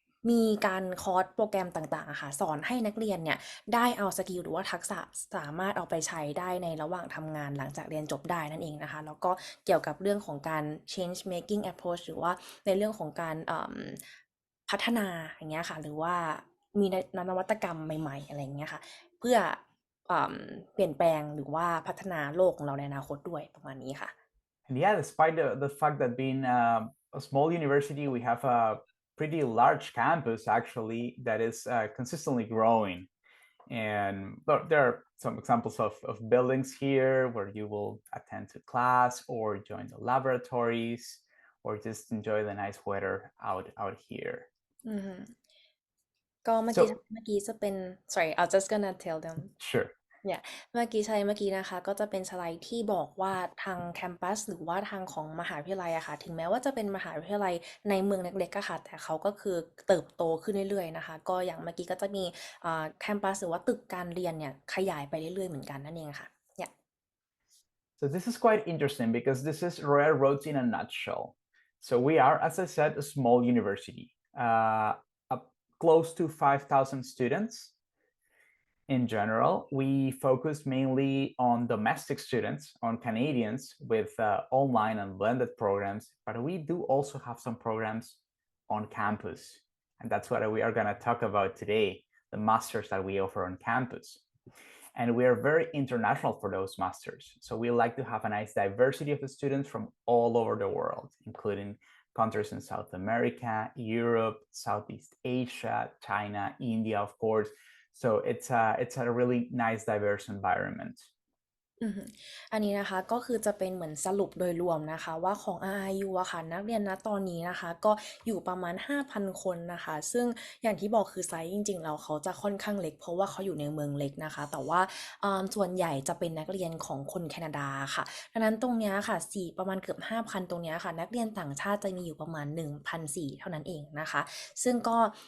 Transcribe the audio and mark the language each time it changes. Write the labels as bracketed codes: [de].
[th] มีการคอร์สโปรแกรมต่างๆอะค่ะสอนให้นักเรียนเนี่ยได้เอาสกิลหรือว่าทักษะสามารถเอาไปใช้ได้ในระหว่างทำงานหลังจากเรียนจบได้นั่นเองนะคะแล้วก็เกี่ยวกับเรื่องของการ [en] change making approach [th] หรือว่าในเรื่องของการพัฒนาอย่างเงี้ยค่ะหรือว่ามีนวัตกรรมใหม่ๆอะไรอย่างเงี้ยค่ะเพื่อเปลี่ยนแปลงหรือว่าพัฒนาโลกของเราในอนาคตด้วยประมาณนี้ค่ะ [en] And yeah, despite the fact that being a small university, we have a pretty large campus actually that is consistently growing. And there are some examples of buildings here where you will attend to class or join the laboratories or just enjoy the nice weather out here. [th] ก็เมื่อกี้จะเป็น [en] sorry I'm just gonna tell them Sure. [th] เนี่ยเมื่อกี้นะคะก็จะเป็นสไลด์ที่บอกว่าทางแคมปัสหรือว่าทางของมหาวิทยาลัยอะค่ะถึงแม้ว่าจะเป็นมหาวิทยาลัยในเมืองเล็กๆอะค่ะแต่เขาก็คือเติบโตขึ้นเรื่อยๆนะคะก็อย่างเมื่อกี้ก็จะมีแคมปัสหรือว่าตึกการเรียนเนี่ยขยายไปเรื่อยๆเหมือนกันนั่นเองค่ะเนี่ย [en] So this is quite interesting because this is Royal Roads in a nutshell. So we are, as I said, a small university, close to 5,000 students. In general, we focus mainly on domestic students, on Canadians with online and blended programs, but we do also have some programs on campus. And that's what we are going to talk about today, the masters that we offer on campus. And we are very international for those masters. So we like to have a nice diversity of the students from all over the world, including countries in South America, Europe, Southeast Asia, China, India, of course. So it's a really nice, diverse environment. [th] อันนี้นะคะก็คือจะเป็นเหมือนสรุปโดยรวมนะคะว่าของ RRU อะค่ะนักเรียนณตอนนี้นะคะก็อยู่ประมาณ 5,000 คนนะคะซึ่งอย่างที่บอกคือไซส์จริงๆแล้วเขาจะค่อนข้างเล็กเพราะว่าเขาอยู่ในเมืองเล็กนะคะแต่ว่าส่วนใหญ่จะเป็นนักเรียนของคนแคนาดาค่ะดังนั้นตรงนี้ค่ะประมาณเกือบ 5,000 ตรงนี้ค่ะนักเรียนต่างชาติจะมีอยู่ประมาณ 1,400 เท่านั้นเองนะคะซึ่งก็